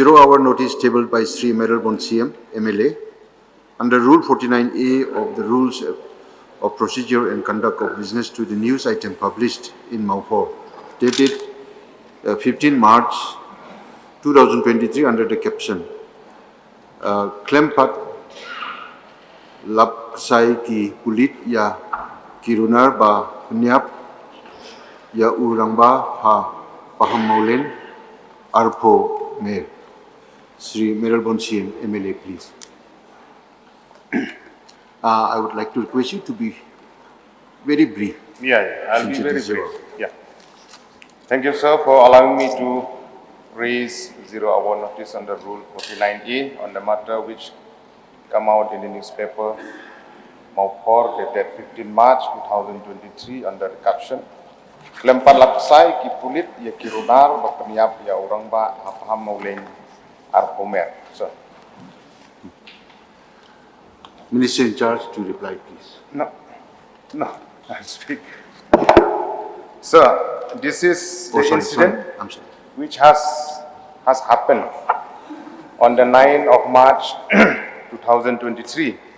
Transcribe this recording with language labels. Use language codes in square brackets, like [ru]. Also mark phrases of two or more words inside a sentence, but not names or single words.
[en] 0-hour notice tabled by Sri Meralbon CM, MLA, under Rule 49A of the Rules of Procedure and Conduct of Business to the news item published in Maupur, dated 15 March 2023 under the caption, [kha] Klempat Lapsai ki Pulit ya Kirunar ba pyniap ya rangbah Pahammawlein Arpho Mayor. [en] Sri Meralbon CM, MLA, please. I would like to request you to be very brief. Yeah, I'll be very brief. Yeah. Thank you, sir, for allowing me to raise 0-hour notice under Rule 49A on the matter which come out in the newspaper Maupur dated 15 March 2023 under the caption, [kha] Klempat lapsai ki pulit ya kirunar ba pyniap ya rangbah Pahammawlein Arpho Mayor. Sir. [en] Minister in charge to reply, please. No, I'll speak. Sir, this is the incident which has happened on the 9th of March 2023.